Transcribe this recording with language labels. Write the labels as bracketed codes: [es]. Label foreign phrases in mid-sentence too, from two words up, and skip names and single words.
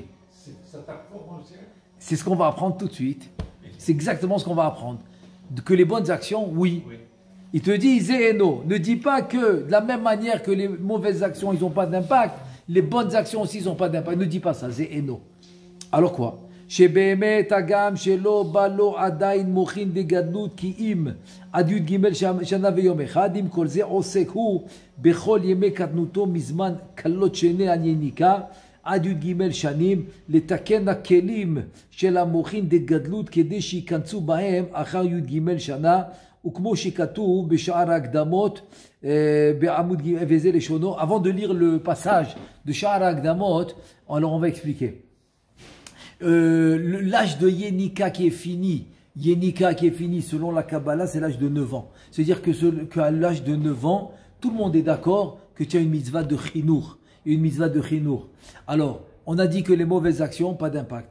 [fr] Ça tape fort dans le ciel? C'est ce qu'on va apprendre tout de suite. C'est exactement ce qu'on va apprendre. Que les bonnes actions, oui. Il te dit, Zéhéno, ne dis pas que de la même manière que les mauvaises actions, ils n'ont pas d'impact, les bonnes actions aussi, ils n'ont pas d'impact. Ne dis pas ça, Zéhéno. Alors quoi? [he] שבאמת הגם שלא בא לו עדיין מוחין דגדלות כי אם עד י"ג שנה ויום אחד, עם כל זה עוסק הוא בכל ימי קטנותו מזמן קלות שני על יניקה עד י"ג שנים לתקן הכלים של המוחין דגדלות כדי שיכנסו בהם אחר י"ג שנה וכמו שכתוב בשאר ההקדמות בעמוד ג' וזה לשונו. [fr] Avant de lire le passage de [he] שאר ההקדמות, [fr] alors on va expliquer. L'âge de Yenika qui est fini, selon la Kabbalah, c'est l'âge de 9 ans. C'est-à-dire qu'à l'âge de 9 ans, tout le monde est d'accord que tu as une mitzvah de chinour. Alors, on a dit que les mauvaises actions, pas d'impact.